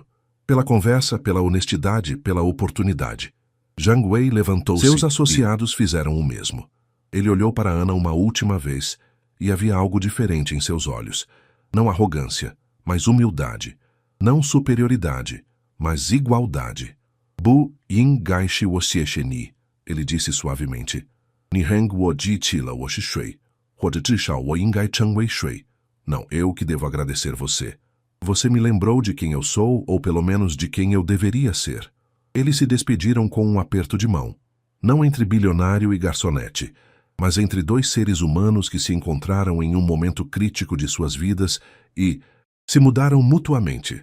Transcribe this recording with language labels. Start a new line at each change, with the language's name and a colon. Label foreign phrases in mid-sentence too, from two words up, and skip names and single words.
Portuguese: Pela conversa, pela honestidade, pela oportunidade." Zhang Wei levantou-se. Seus associados fizeram o mesmo. Ele olhou para Ana uma última vez, e havia algo diferente em seus olhos. Não arrogância, mas humildade. Não superioridade, mas igualdade.
Chinese: "不应该是我谢谢你",
Portuguese: ele disse suavemente.
Chinese: "你让我记起了我是谁，或至少我应该成为谁."
Portuguese: Não, eu que devo agradecer você. Você me lembrou de quem eu sou, ou pelo menos de quem eu deveria ser. Eles se despediram com um aperto de mão. Não entre bilionário e garçonete, mas entre 2 seres humanos que se encontraram em um momento crítico de suas vidas e se mudaram mutuamente.